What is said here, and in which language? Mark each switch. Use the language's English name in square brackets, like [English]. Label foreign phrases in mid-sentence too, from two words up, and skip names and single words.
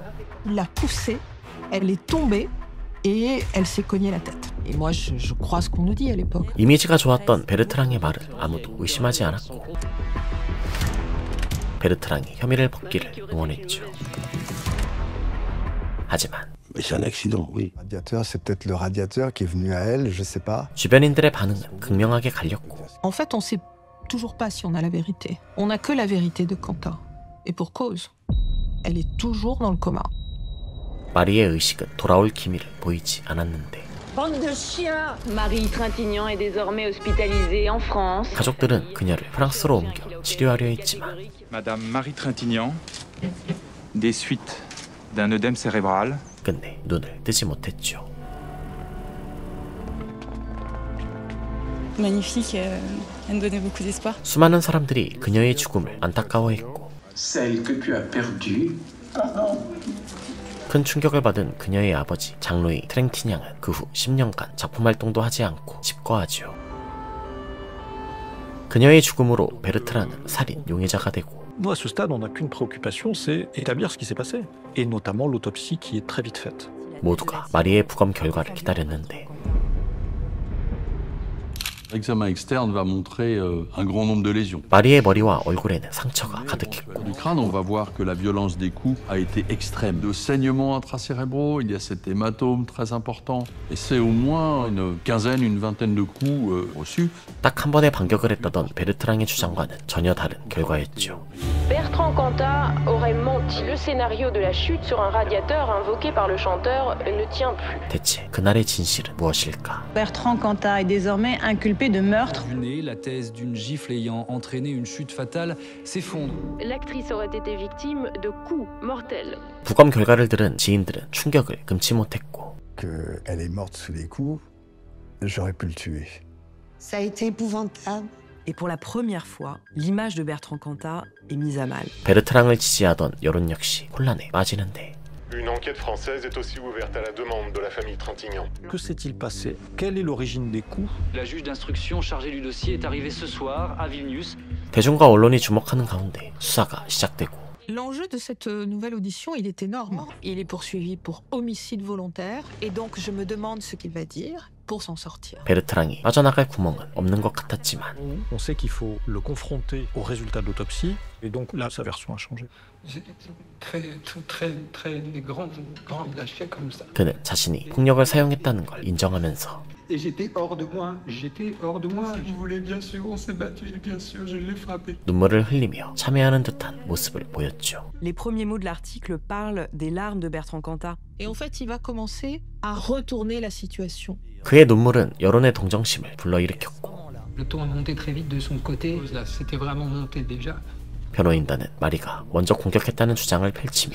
[French] Il l'a poussée, elle est tombée et elle s'est cognée la tête. Et moi, je crois ce qu'on nous dit à l'époque. [Korean] 이미지가 좋았던 베르트랑의 말을 아무도 의심하지 않았고 베르트랑이 혐의를 벗기를 응원했죠. 하지만 [French] C'est un accident, oui. Radiateur, c'est peut-être le radiateur qui est venu à elle, je sais pas. [Korean] 주변인들의 반응은 극명하게 갈렸고 [French] En fait, on sait toujours pas si on a la vérité. On n'a que la vérité de Quentin. Et pour cause. Elle est toujours dans le coma. [Korean] 마리의 의식은 돌아올 기미를 보이지 않았는데 [French] Bande de chiens! Marie Trintignant est désormais hospitalisée en France. [Korean] 가족들은 그녀를 프랑스로 옮겨 치료하려 했지만 [French] Madame Marie Trintignant, des suites d'un œdème cérébral. [Korean] 끝내 눈을 뜨지 못했죠. [French] Magnifique, elle me donnait beaucoup d'espoir. [Korean] 수많은 사람들이 그녀의 죽음을 안타까워했고 [French] Celle que tu as perdue. [Korean] 큰 충격을 받은 그녀의 아버지 장루이 트랭티냥은 그 후 10년간 작품 활동도 하지 않고 집거하지요. 그녀의 죽음으로 베르트랑은 살인 용의자가 되고 [French] Nous, à ce stade, on n'a qu'une préoccupation, c'est établir ce qui s'est passé, et notamment l'autopsie qui est très vite faite. [Korean] 모두가 마리의 부검 결과를 기다렸는데 [French] L'examen externe va montrer un grand nombre de lésions. [Korean] 마리의 머리와 얼굴에는 상처가 가득했고 [French] Du crâne, on va voir que la violence des coups a été extrême. De saignements intracérébraux, il y a cet hématome très important. Et c'est au moins une quinzaine, une vingtaine de coups reçus. [Korean] 딱 한 번의 반격을 했다던 베르트랑의 주장과는 전혀 다른 결과였죠. [French] Bertrand Cantat aurait menti. Le scénario de la chute sur un radiateur invoqué par le chanteur ne tient plus. [Korean] 대체 그날의 진실은 무엇일까? [French] Bertrand Cantat est désormais inculpé de meurtre. La thèse d'une gifle ayant entraîné une chute fatale s'effondre. L'actrice aurait été victime de coups mortels. [Korean] 부검 결과를 들은 지인들은 충격을 금치 못했고 [French] qu'elle est morte sous les coups, j'aurais pu le tuer. Ça a été épouvantable. Et pour la première fois, l'image de Bertrand Cantat est mise à mal. [Korean] 베르트랑을 지지하던 여론 역시 혼란에 빠지는데 [French] Une enquête française est aussi ouverte à la demande de la famille Trintignant. Que s'est-il passé? Quelle est l'origine des coups? La juge d'instruction chargée du dossier est arrivée ce soir à Vilnius. [Korean] 대중과 언론이 주목하는 가운데 수사가 시작되고 [French] L'enjeu de cette nouvelle audition, il est énorme. Il est poursuivi pour homicide volontaire, et donc je me demande ce qu'il va dire pour s'en sortir. [Korean] 베르트랑이 빠져나갈 구멍은 없는 것 같았지만 [French] On sait qu'il faut le confronter au résultat de l'autopsie, et donc là, sa version a changé. J'ai très grand lâché comme ça. [Korean] 그는 자신이 폭력을 사용했다는 걸 인정하면서 [French] Et j'étais hors de moi. Je voulais bien sûr, on s'est battu, bien sûr, je l'ai frappé. [Korean] 눈물을 흘리며 참회하는 듯한 모습을 보였죠. [French] Les premiers mots de l'article parlent des larmes de Bertrand Cantat. Et en fait, il va commencer à retourner la situation. [Korean] 그의 눈물은 여론의 동정심을 불러일으켰고 [French] Le ton a monté très vite de son côté. Là, c'était vraiment monté déjà. [Korean] 변호인단은 마리가 먼저 공격했다는 주장을 펼치며